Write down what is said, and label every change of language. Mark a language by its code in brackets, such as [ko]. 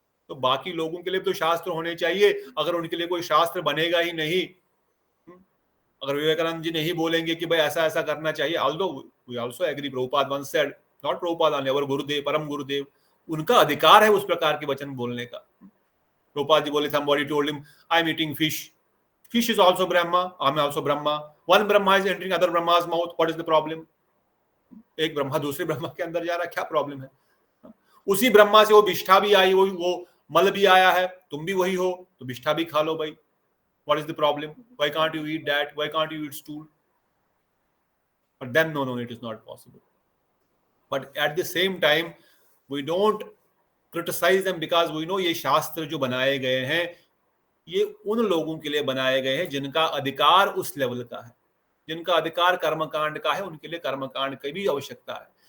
[hi] तो बाकी लोगों के लिए तो शास्त्र होने चाहिए। अगर उनके लिए कोई शास्त्र बनेगा ही नहीं, अगर विवेकानंद जी नहीं बोलेंगे कि भाई ऐसा ऐसा करना चाहिए, [en] although we also agree, Prabhupada once said, not Prabhupada only, our [hi] गुरुदेव, परम गुरुदेव, उनका अधिकार है उस प्रकार के वचन बोलने का। प्रभुपाद जी बोले, [en] somebody told him, I am eating fish. Fish is also Brahma, I am also Brahma. One Brahma is entering other Brahma's mouth. What is the problem? [hi] एक ब्रह्मा दूसरे ब्रह्मा के अंदर जा रहा है, क्या प्रॉब्लम है। उसी ब्रह्मा से वो विष्ठा भी आई, वो मल भी आया है, तुम भी वही हो, तो विष्ठा भी खा लो भाई। [en] What is the problem? Why can't you eat that? Why can't you eat stool? But then no, it is not possible. But at the same time, we don't criticize them because we know [hi] ये शास्त्र जो बनाए गए हैं, ये उन लोगों के लिए बनाए गए हैं जिनका अधिकार उस लेवल का है, जिनका अधिकार कर्मकांड का है, उनके लिए कर्मकांड की भी आवश्यकता है।